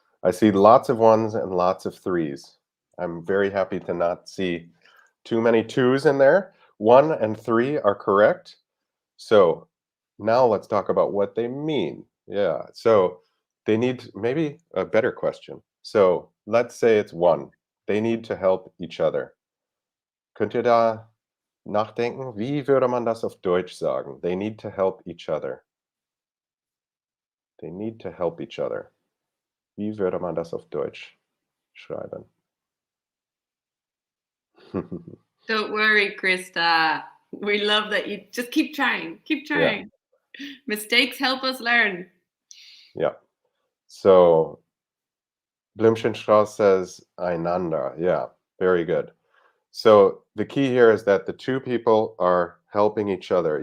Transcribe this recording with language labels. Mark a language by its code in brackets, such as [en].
[en] I see lots of ones and lots of threes. I'm very happy to not see too many twos in there. 1 and 3 are correct. So now let's talk about what they mean. Yeah. So they need maybe a better question. So let's say it's 1. They need to help each other. [de] Könnt ihr da nachdenken? Wie würde man das auf Deutsch sagen? [en] They need to help each other. They need to help each other. [de] Wie würde man das auf Deutsch schreiben? [en] Don't worry, Krista. We love that you just keep trying. Keep trying. Mistakes help us learn. Yeah. So Blümchenstraß says einander. Yeah, very good. So the key here is that the two people are helping each other.